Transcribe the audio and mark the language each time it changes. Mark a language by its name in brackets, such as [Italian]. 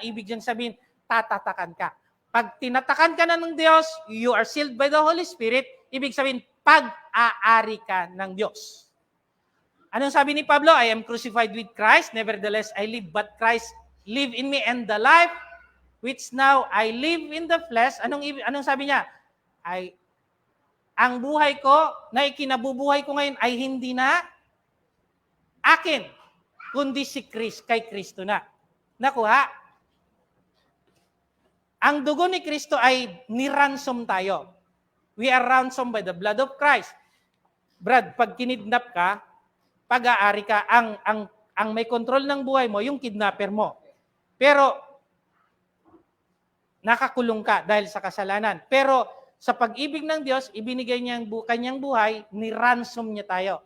[Filipino] Ibig sabihin, tatatakan ka. Pag tinatakan ka na ng Diyos, [English] you are sealed by the Holy Spirit. [Filipino] Ibig sabihin, pag-aari ka ng Diyos. Anong sabi ni Pablo? [English] I am crucified with Christ, nevertheless I live, but Christ live in me, and the life which now I live in the flesh. [Filipino] Anong sabi niya? Ang buhay ko na ikinabubuhay ko ngayon ay hindi na akin, kundi si kay Kristo na. Nakuha? Ang dugo ni Kristo ay niransom tayo. [English] We are ransomed by the blood of Christ. [Filipino] Brad, pag kinidnap ka, pag-aari ka, ang may control ng buhay mo, yung kidnapper mo. Pero, nakakulong ka dahil sa kasalanan. Pero, sa pag-ibig ng Diyos, ibinigay niya ang kanyang buhay, ni-ransom niya tayo.